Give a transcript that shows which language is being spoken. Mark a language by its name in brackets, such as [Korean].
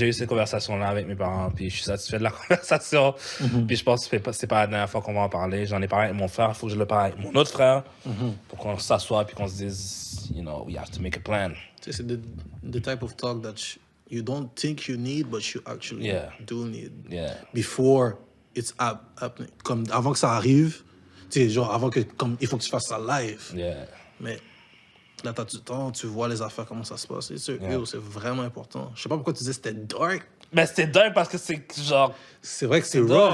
[French] J'ai eu cette conversation-là avec mes parents, puis je suis satisfait de la conversation. Puis je pense que c'est pas la dernière fois qu'on va en parler. J'en ai parlé avec mon frère, il faut que je le parle avec mon autre frère, pour qu'on s'assoie puis qu'on se dise, [English] you know, we have to make a plan. [French] Tu sais, c'est [English] the type of talk that you don't think you need, but you actually do need. Yeah. Before it's happening. [French] Comme avant que ça arrive, tu sais, genre avant que, comme, il faut que tu fasses ça live. [English] Yeah. [French] Mais là, t'as du temps, tu vois les affaires, comment ça se passe. C'est vraiment important. Je sais pas pourquoi tu disais que c'était dark. Ben, c'était dingue parce que c'est genre... C'est vrai que c'est dark.